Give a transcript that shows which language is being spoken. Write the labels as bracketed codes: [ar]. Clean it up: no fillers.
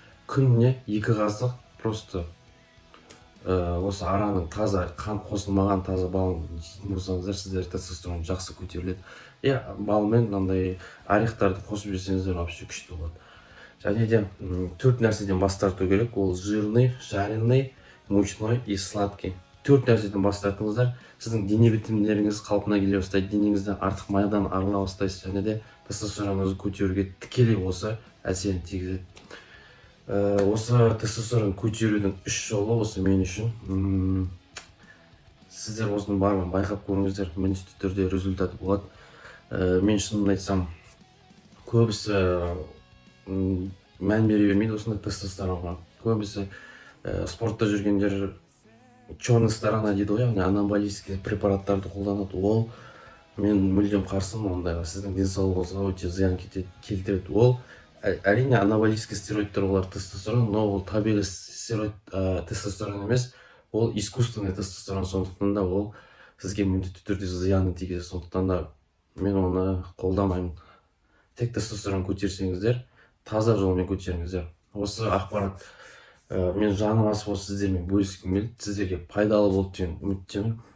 [kk] Күніне 2 қасық просто осы араның таза қан қосылмаған таза балын жейтін болсаңыздар, сіздер тестостерон жақсы көтеріледі. Балмен мынандай орехтарды қосып жесеңіздер вообще күшті болады. Және де 4 нәрседен бас тарту керек. [ru] Ол жирный, жареный, мучной и сладкий. [kk] 4 нәрседен бас тартыңыздар. Сіздің дене бітімдеріңіз қалпына келе бастайды, денеңізден артық майдан арыла бастайсыз, және де тестостероныңызды көтеруге тікелей осы әсерін тигізеді. Осы тестостерон көтерудің 3 жолы осы мен үшін. Сіздер осының барлығын байқап көріңіздер, міндетті түрде результаты болады. Мен шынымды айтсам, көбісі мән бере бермейді осындай тестостеронға. Көбісі спортта жүргендер [ru] черный сторона [kk] дейді ғой, яғни анаболический препараттарды қолданады. Ол мен мүлдем қарсымын ондайға. Сіздің денсаулығыңызға өте зиян келтіреді. Ол әрине анаболический стероидтер, олар тестостерон, но ол табиғи тестостерон емес, ол искусственный тестостерон. Сондықтан да ол сізге міндетті түрде зияны тигізеді. Сондықтан да мен оны қолдамаймын. Тек тестостерон көтерсеңіздер, таза жолмен көтеріңіздер. Осы ақпарат мен жаным асып осы сіздермен бөліскім келді, сіздерге пайдалы болды деген үміттемін.